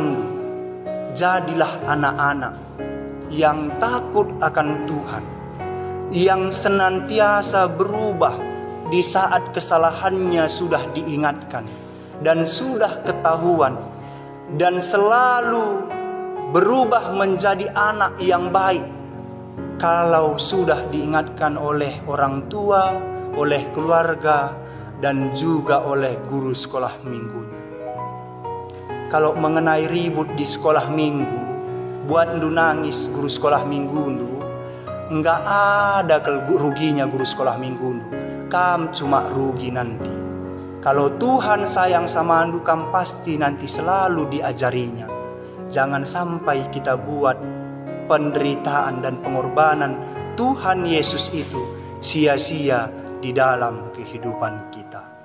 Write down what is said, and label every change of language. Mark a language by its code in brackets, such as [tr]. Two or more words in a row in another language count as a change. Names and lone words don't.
[id] jadilah anak-anak yang takut akan Tuhan, yang senantiasa berubah di saat kesalahannya sudah diingatkan dan sudah ketahuan, dan selalu berubah menjadi anak yang baik kalau sudah diingatkan oleh orang tua, oleh keluarga, dan juga oleh guru sekolah minggunya. Kalau mengenai ribut di sekolah minggu, buat ndu nangis guru sekolah minggu ndu, enggak ada ruginya guru sekolah minggu ndu. Kam cuma rugi nanti. Kalau Tuhan sayang sama andu, kam pasti nanti selalu diajarinya. Jangan sampai kita buat penderitaan dan pengorbanan Tuhan Yesus itu sia-sia di dalam kehidupan kita.